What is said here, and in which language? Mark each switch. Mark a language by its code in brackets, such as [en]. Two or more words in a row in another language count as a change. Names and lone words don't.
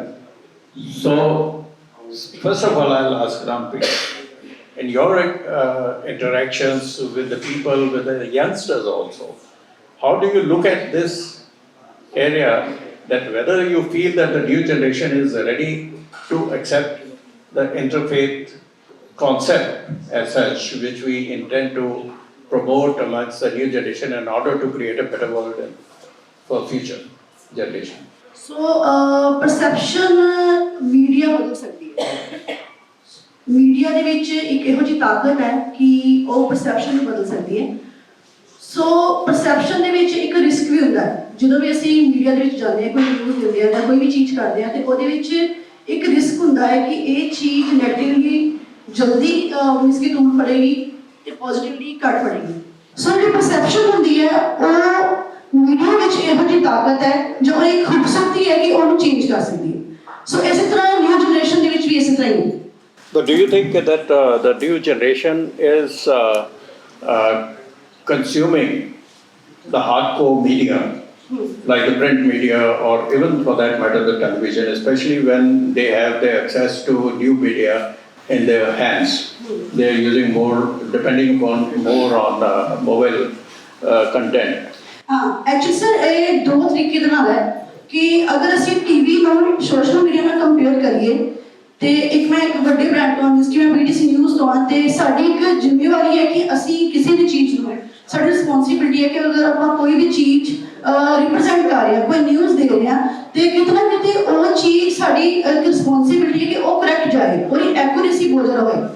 [en] So, first of all, I'll ask Rampreet, in your interactions with the people, with the youngsters also, how do you look at this area, that whether you feel that the new generation is ready to accept the interfaith concept as such, which we intend to promote amongst the new generation in order to create a better world for future generation? [hi] So, [en] perception media [hi] बदल सकती है. [pa] Media ਦੇ ਵਿੱਚ ਇੱਕ ਇਹੋ ਜਿਹੀ ਤਾਕਤ ਹੈ ਕਿ ਉਹ perception ਨੂੰ ਬਦਲ ਸਕਦੀ ਹੈ. ਸੋ ਪਰਸੈਪਸ਼ਨ ਦੇ ਵਿੱਚ ਇੱਕ ਰਿਸਕ ਵੀ ਹੁੰਦਾ ਹੈ। ਜਦੋਂ ਵੀ ਅਸੀਂ ਮੀਡੀਆ ਦੇ ਵਿੱਚ ਜਾਂਦੇ ਹਾਂ, ਕੋਈ ਨਿਊਜ਼ ਦਿੰਦੇ ਹਾਂ ਜਾਂ ਕੋਈ ਵੀ ਚੀਜ਼ ਕਰਦੇ ਹਾਂ, ਤੇ ਉਹਦੇ ਵਿੱਚ ਇੱਕ ਰਿਸਕ ਹੁੰਦਾ ਹੈ ਕਿ ਇਹ ਚੀਜ਼ ਨੈਗੇਟਿਵਲੀ ਜਲਦੀ ਮੀਨਸ ਕਿ ਧੂਮ ਫੜੇਗੀ ਤੇ ਪੋਜ਼ਿਟਿਵਲੀ ਘੱਟ ਫੜੇਗੀ। ਸੋ ਜਿਹੜੀ ਪਰਸੈਪਸ਼ਨ ਹੁੰਦੀ ਹੈ ਉਹ ਮੀਡੀਆ ਵਿੱਚ ਇਹੋ ਜਿਹੀ ਤਾਕਤ ਹੈ ਜੋ ਇੱਕ ਖੂਬਸੂਰਤੀ ਹੈ ਕਿ ਉਹਨੂੰ ਚੇਂਜ ਕਰ ਸਕਦੀ ਹੈ। ਸੋ ਇਸੇ ਤਰ੍ਹਾਂ [en] new generation [pa] ਦੇ ਵਿੱਚ ਵੀ ਇਸੇ ਤਰ੍ਹਾਂ ਹੀ ਹੈ। [en] But do you think that the new generation is consuming the hardcore media, like the print media or even for that matter the television, especially when they have the access to new media in their hands? They are using more, depending upon more on mobile content. Actually sir, [pa] ਇਹ ਦੋ ਤਰੀਕੇ ਦੇ ਨਾਲ ਹੈ ਕਿ ਅਗਰ ਅਸੀਂ ਟੀਵੀ ਨੂੰ [en] social media [pa] ਨਾਲ ਕੰਪੇਅਰ ਕਰੀਏ ਤੇ ਇੱਕ ਮੈਂ ਇੱਕ ਵੱਡੇ ਬ੍ਰਾਂਡ ਤੋਂ ਜਿਸ ਕਿ ਮੈਂ BTC ਨਿਊਜ਼ ਤੋਂ ਹਾਂ ਤੇ ਸਾਡੀ ਇੱਕ ਜ਼ਿੰਮੇਵਾਰੀ ਹੈ ਕਿ ਅਸੀਂ ਕਿਸੇ ਵੀ ਚੀਜ਼ ਨੂੰ ਸਾਡੀ ਰਿਸਪੌਂਸਿਬਿਲਿਟੀ ਹੈ ਕਿ ਅਗਰ ਆਪਾਂ ਕੋਈ ਵੀ ਚੀਜ਼ ਰਿਪਰੈਜ਼ੈਂਟ ਕਰ ਰਹੇ ਹਾਂ, ਕੋਈ ਨਿਊਜ਼ ਦੇ ਰਹੇ ਹਾਂ ਤੇ ਕਿਤੇ ਨਾ ਕਿਤੇ ਉਹ ਚੀਜ਼ ਸਾਡੀ ਇੱਕ ਰਿਸਪੌਂਸਿਬਿਲਿਟੀ ਹੈ ਕਿ ਉਹ ਕਰੈਕਟ ਜਾਏ, ਉਹਦੀ ਐਕੂਰੇਸੀ ਬਹੁਤ ਜ਼ਿਆਦਾ ਹੋਏ।